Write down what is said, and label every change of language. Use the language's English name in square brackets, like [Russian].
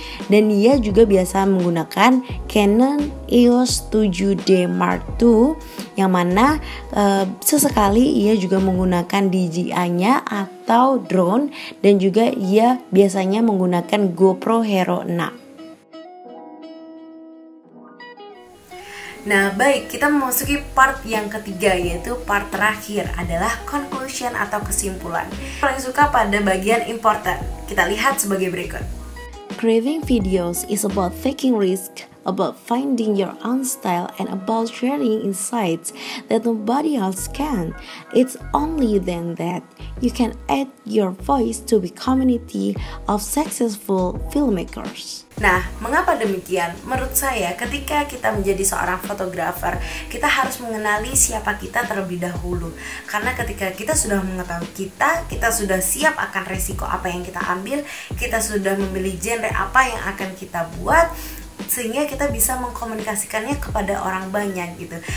[Indonesian] Dan dia juga biasa menggunakan Canon EOS 7D Mark II yang mana sesekali ia juga menggunakan DJI-nya atau drone, dan juga ia biasanya menggunakan GoPro Hero 6. Nah baik, kita memasuki part yang ketiga, yaitu part terakhir adalah conclusion atau kesimpulan. Paling suka pada bagian important, kita lihat sebagai berikut. [English] Creating videos is about taking risk, about finding your own style, and about sharing insights that nobody else can. It's only then that you can add your voice to the community of successful filmmakers. [Indonesian] Nah, mengapa demikian? Menurut saya, ketika kita menjadi seorang fotografer, kita harus mengenali siapa kita terlebih dahulu. Karena ketika kita sudah mengetahui kita sudah siap akan resiko apa yang kita ambil, kita sudah memilih genre apa yang akan kita buat, sehingga kita bisa mengkomunikasikannya kepada orang banyak gitu.